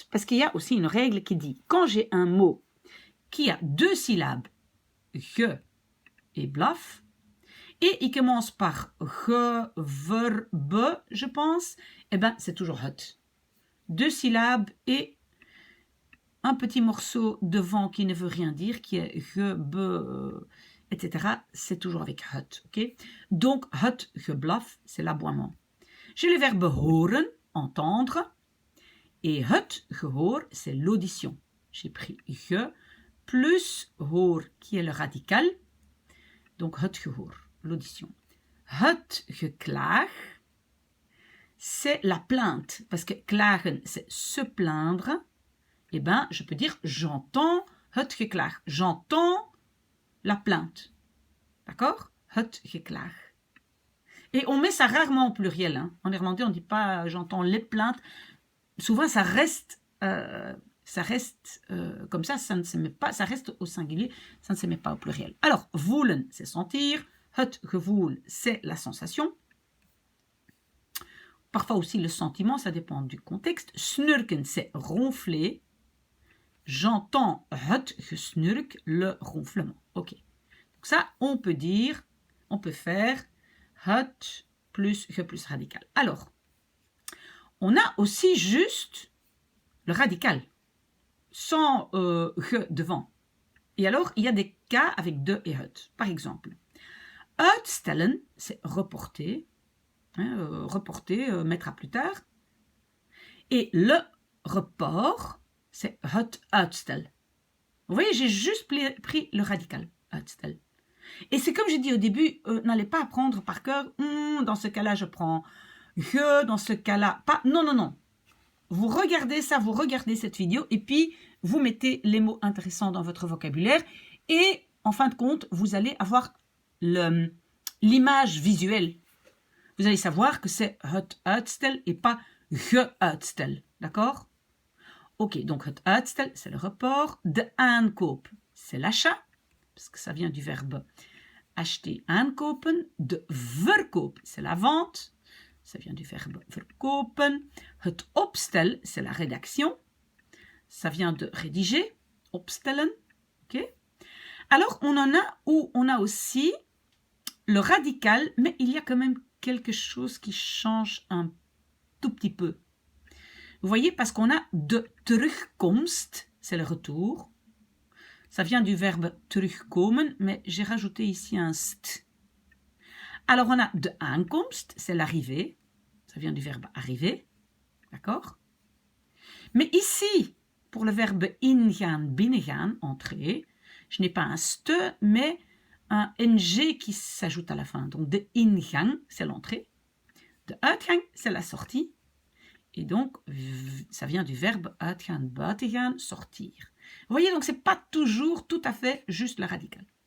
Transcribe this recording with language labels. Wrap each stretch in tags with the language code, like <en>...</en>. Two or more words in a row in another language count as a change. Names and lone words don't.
<fr>Parce qu'il y a aussi une règle qui dit, quand j'ai un mot qui a 2 syllabes, ge et blaf, et il commence par ge, ver, be, je pense, c'est toujours het. 2 syllabes et un petit morceau devant qui ne veut rien dire, qui est ge, be, etc. C'est toujours avec het. Okay? Donc,</fr> <nl>het geblaf,</nl> <fr>c'est l'aboiement. J'ai le verbe horen, entendre.</fr> <nl>Et het gehoor,</nl> <fr>c'est l'audition. J'ai pris ge plus hoor, qui est le radical. Donc</fr> <nl>het gehoor,</nl> <fr>l'audition.</fr> <nl>Het geklaag,</nl> <fr>c'est la plainte. Parce que klagen, c'est se plaindre. Eh bien, je peux dire j'entends</fr> <nl>het geklaag.</nl> <fr>J'entends la plainte. D'accord?</fr> <nl>Het geklaag.</nl> <fr>Et on met ça rarement au pluriel. Hein. En néerlandais, on ne dit pas j'entends les plaintes. Souvent, ça reste comme ça ne se met pas, ça reste au singulier, ça ne se met pas au pluriel. Alors, voelen, c'est sentir.</fr> <nl>Het gevoel,</nl> <fr>c'est la sensation. Parfois aussi le sentiment, ça dépend du contexte. Snurken, c'est ronfler. J'entends</fr> <nl>het gesnurk,</nl> <fr>le ronflement. Ok. Donc ça, on peut faire het plus ge plus radical. Alors, on a aussi juste le radical, sans ge devant. Et alors, il y a des cas avec de et het. Par exemple, uitstellen, c'est reporter, mettre à plus tard. Et le report, c'est</fr> <nl>het uitstel.</nl> <fr>Vous voyez, j'ai juste pris le radical, uitstel. Et c'est comme j'ai dit au début, n'allez pas apprendre par cœur, dans ce cas-là, je prends je, dans ce cas-là, pas. Non, non, non. Vous regardez ça, vous regardez cette vidéo, et puis vous mettez les mots intéressants dans votre vocabulaire, et en fin de compte, vous allez avoir l'image visuelle. Vous allez savoir que c'est</fr> <nl>het uitstel</nl> <fr>et pas</fr> <nl>ge uitstel.</nl> <fr>D'accord? Ok, donc</fr> <nl>het uitstel,</nl> <fr>c'est le report.</fr> <nl>De aankoop,</nl> <fr>c'est l'achat, parce que ça vient du verbe acheter, aankopen.</fr> <nl>De verkoop,</nl> <fr>c'est la vente. Ça vient du verbe verkopen.</fr> <nl>Het opstel,</nl> <fr>c'est la rédaction. Ça vient de rédiger, opstellen. Ok? Alors, on en a où on a aussi le radical, mais il y a quand même quelque chose qui change un tout petit peu. Vous voyez, parce qu'on a</fr> <nl>de terugkomst,</nl> <fr>c'est le retour. Ça vient du verbe terugkomen, mais j'ai rajouté ici un st. Alors, on a</fr> <nl>de aankomst,</nl> <fr>c'est l'arrivée. Ça vient du verbe arriver. D'accord? Mais ici, pour le verbe</fr> <nl>ingaan, binnengaan,</nl> <fr>entrer, je n'ai pas un st, mais un ng qui s'ajoute à la fin. Donc,</fr> <nl>de ingang,</nl> <fr>c'est l'entrée.</fr> <nl>De uitgang,</nl> <fr>c'est la sortie. Et donc, ça vient du verbe</fr> <nl>uitgaan, buitengaan,</nl> <fr>sortir. Vous voyez, donc, ce n'est pas toujours tout à fait juste la radicale.</fr>